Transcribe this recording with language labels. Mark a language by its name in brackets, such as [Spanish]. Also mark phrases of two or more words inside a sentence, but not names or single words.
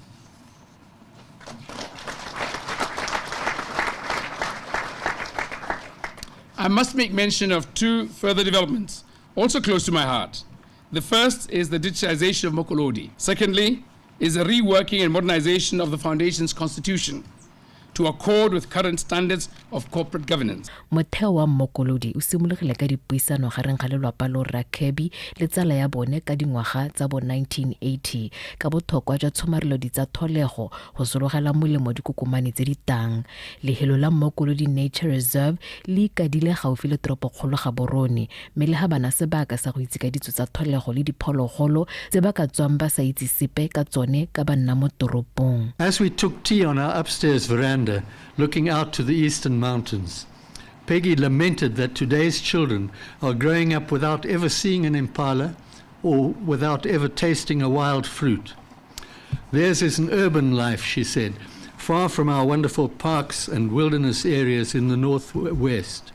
[English] I must make mention of two further developments, also close to my heart. The first is the digitization of Mokolodi. Secondly, is a reworking and modernization of the Foundation's constitution to accord with current standards of corporate governance. [Tswana] Motheo wa Mokolodi o simologile ka dipuisano gareng ga lelapa lo Rakebi le tsala ya bone ka dingwaga tsa bo 1980 ka bothokwa jwa tshomarelo ditsatlholego go sologela molemo dikokomane tse di tang. Lehelo la Mokolodi Nature Reserve le ikadile gaufi le toropokgolo Gaborone mme le ga bana sebaka sa go itse ka ditso tsa tlholego le diphologolo tse ba ka tswang ba sa itse sepe ka tsone ka ba nna mo toropong. [English] As we took tea on our upstairs veranda looking out to the eastern mountains, Peggy lamented that today's children are growing up without ever seeing an impala or without ever tasting a wild fruit. Theirs is an urban life, she said, far from our wonderful parks and wilderness areas in the northwest.